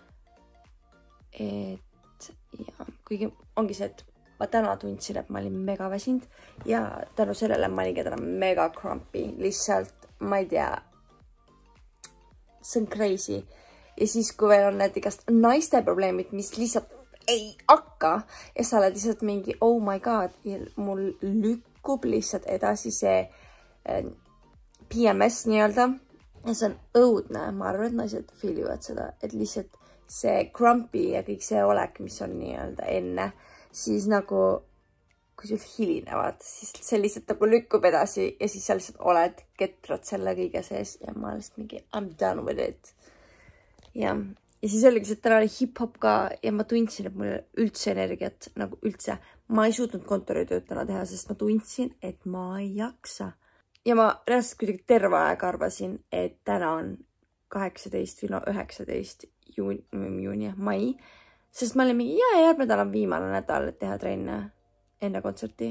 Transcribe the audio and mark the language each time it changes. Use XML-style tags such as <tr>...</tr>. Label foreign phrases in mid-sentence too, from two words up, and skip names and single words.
<et>Et ja, kuigi ongi see, et ma täna tundsin, et ma olin mega väsinud ja tänu sellele ma olin täna mega crumpy. Lihtsalt, ma ei tea, see on crazy. Ja siis, kui veel on need igast naiste probleemid, mis lihtsalt ei hakka ja sa oled lihtsalt mingi,</et> <en>oh my god,</en> <et>ja mul lükkub lihtsalt edasi see PMS nii-öelda. Ja see on õudne. Ma arvan, et naised feelivad seda, et lihtsalt see crumpy ja kõik see olek, mis on nii-öelda enne, siis nagu, kui sul hilinevad, siis see lihtsalt nagu lükkub edasi ja siis sa lihtsalt oled ketrad selle kõige sees ja ma lihtsalt mingi,</et> <en>I'm done with it.</en> <et>Ja siis oligi see, et täna oli hip-hop ka ja ma tundsin, et mul üldse energiat, nagu üldse, ma ei suutnud kontoritööd täna teha, sest ma tundsin, et ma ei jaksa. Ja ma reaalselt kuidagi terve aeg arvasin, et täna on 18 või 19 mai, sest ma olin mingi, järgmine nädal on viimane nädal, et teha trenne enne kontserti.</et>